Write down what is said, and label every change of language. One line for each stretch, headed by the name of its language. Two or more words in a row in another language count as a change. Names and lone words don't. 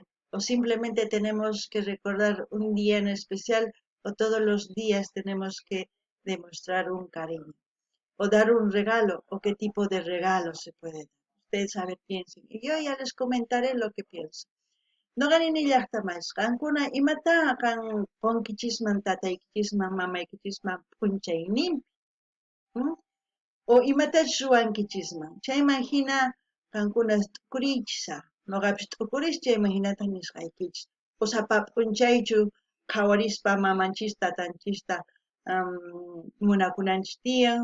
Spanish: ¿O simplemente tenemos que recordar un día en especial o todos los días tenemos que demostrar un cariño? ¿O dar un regalo? ¿O qué tipo de regalo se puede dar? Ustedes, a ver, piensen. Y yo ya les comentaré lo que pienso. No ganin llaqta más.
Quechua: Kankuna imata kan ponkichisman tataykichisman mamaykichisman punchaynin. O imatash ruwankichisman. Chayman hina kankuna t'ukuriychisa. Noqapish t'ukuris chayman hinata nisqaykichis. O sapa p'unchaychu qhawarispa mamanchista tatanchista munakunanchis tiyan.